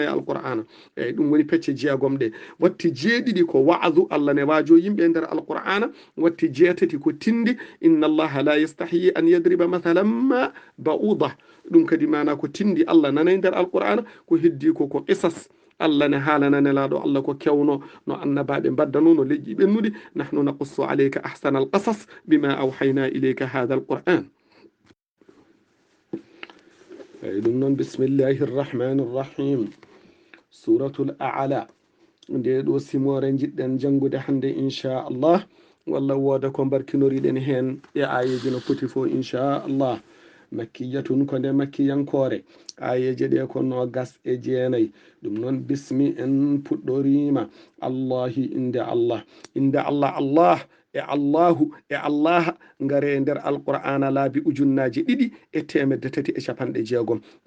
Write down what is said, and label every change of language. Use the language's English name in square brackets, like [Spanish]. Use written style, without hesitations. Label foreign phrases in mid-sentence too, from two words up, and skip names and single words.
[Fula] alqur'ana eyyi ɗum woni pecce jeegom ɗe watti jeeɗiɗi ko [Arabic] وعد الله [Fula] ne waajo yimɓe e nder alqur'ana watti jeetati ko tindi [Arabic] إن الله لا يستحيي أن يضرب مثلا ما بعوضة [Fula] ɗum kadi mana ko tindi Allah nana e nder alqur'ana ko heddi ko qisas Allah ne haalana nelaɗo Allah ko kewno no annabaɓe baddano no leƴƴi ɓennuɗi [Arabic] نحن نقص عليك أحسن القصص بما أوحينا إليك هذا القرآن [Fula] eyyi ɗum noon [Arabic] بسم الله الرحمن الرحيم سورة الأعلى [Fula] nde ɗo simore jiɗɗen jangude hande inchallah walla wooda ko barkinoriɗen hen e ayeji no foti fo inchallah makkiyatun ko nde makkiyankore ayeje ɗe ko nogas e jeenayyi ɗum noon bismi en puɗɗorima allahi inde allah allah e allahu e allah ngare e nder alqur'ana laabi ujunnaji ɗiɗi e temedde tati e capanɗe jeegom